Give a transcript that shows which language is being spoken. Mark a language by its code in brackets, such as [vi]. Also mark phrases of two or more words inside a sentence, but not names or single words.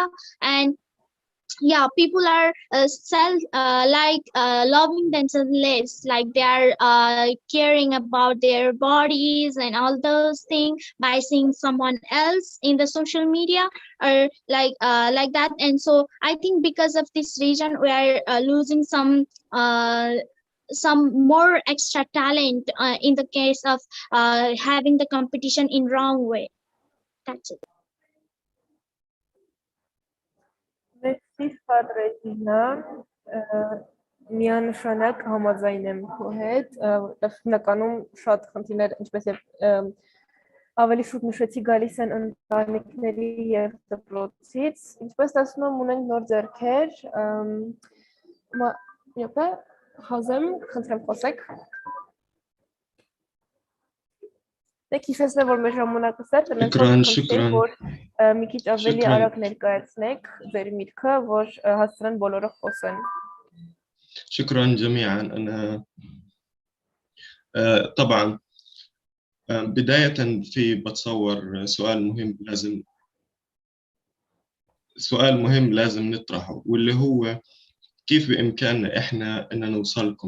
[en] And yeah, people are loving themselves less, like they are caring about their bodies and all those things by seeing someone else in the social media, or like that. And so I think because of this reason we are losing some more extra talent in the case of having the competition in wrong way. That's it. [hy] Merci շատ Ռեջինա, միանշանակ համաձայն եմ քո հետ, հիմնականում շատ խնդիրներ, ինչպես եւ ավելի շուտ նշեցի, գալիս են ընտանիքների եւ դպրոցից, ինչպես տեսնում եմ ունենք նոր ձեռքեր, Hazım, խնդրեմ խոսեք։ Դեք հիշեցնեմ, որ մեր ժամանակը սերտ են, խնդրեմ, որ մի քիչ ավելի արագ ներկայացնեք ձեր միտքը, որ հասցնեն բոլորը խոսեն։ [ar] شكرا جميعا. أنا طبعا بداية بتصور سؤال مهم لازم نطرحه، واللي هو كيف بإمكاننا إحنا إن نوصلكم.